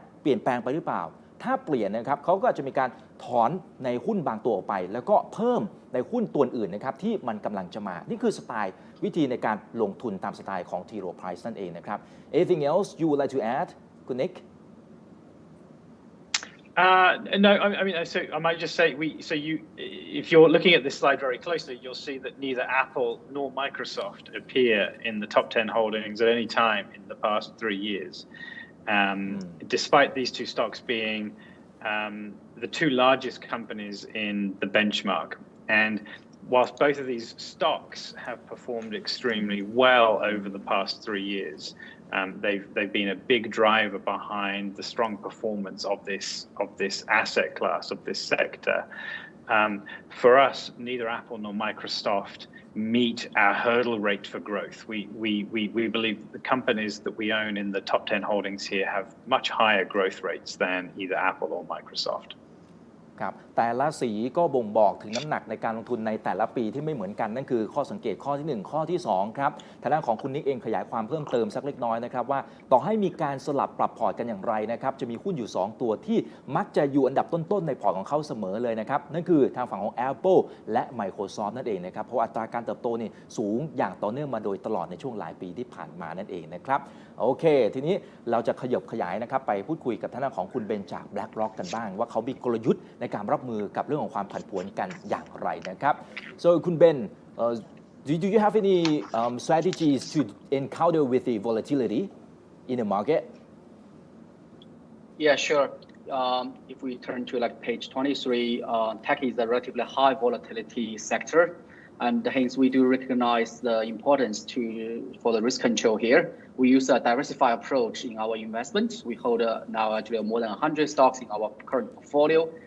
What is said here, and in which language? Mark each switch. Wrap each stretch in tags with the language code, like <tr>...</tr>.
<th>เปลี่ยนแปลงไปหรือเปล่าถ้าเปลี่ยนนะครับเขาก็อาจจะมีการถอนในหุ้นบางตัวออกไปแล้วก็เพิ่มในหุ้นตัวอื่นนะครับที่มันกำลังจะมานี่คือสไตล์วิธีในการลงทุนตามสไตล์ของ T Rowe Price นั่นเองนะครับ</th> <en>Anything else you would like to add</en> <th>คุณ Nick</th> <en>No, I mean, so I might just say, if you're looking at this slide very closely, you'll see that neither Apple nor Microsoft appear in the top 10 holdings at any time in the past 3 years. Despite these two stocks being the two largest companies in the benchmark. And whilst both of these stocks have performed extremely well over the past 3 years, they've been a big driver behind the strong performance of this asset class, of this sector. For us, neither Apple nor Microsoft meet our hurdle rate for growth. We believe the companies that we own in the top 10 holdings here have much higher growth rates than either Apple or Microsoft.</en> <th>ครับแต่ละสีก็บ่งบอกถึงน้ำหนักในการลงทุนในแต่ละปีที่ไม่เหมือนกันนั่นคือข้อสังเกตข้อที่1ข้อที่2ครับทางด้านของคุณนิกเองขยายความเพิ่มเติมสักเล็กน้อยนะครับว่าต่อให้มีการสลับปรับพอร์ตกันอย่างไรนะครับจะมีหุ้นอยู่2ตัวที่มักจะอยู่อันดับต้นๆในพอร์ตของเขาเสมอเลยนะครับนั่นคือทางฝั่งของ Apple และ Microsoft นั่นเองนะครับเพราะอัตราการเติบโตนี่สูงอย่างต่อเนื่องมาโดยตลอดในช่วงหลายปีที่ผ่านมานั่นเองนะครับ โอเคทีนี้เราจะขยายนะครับไปพูดคุยกับทางด้านของคุณเบนจาก BlackRock กันบ้างว่าเขามีกลยุทธ์ในการรับมือกับเรื่องของความผันผวนกันอย่างไรนะครับ so คุณเบน</th> <en>do you have any strategies to encounter with the volatility in the market? Yeah, sure. If we turn to like page 23, tech is a relatively high volatility sector, and hence we do recognize the importance for the risk control here. We use a diversified approach in our investments. We hold now actually more than 100 stocks in our current portfolio.</en>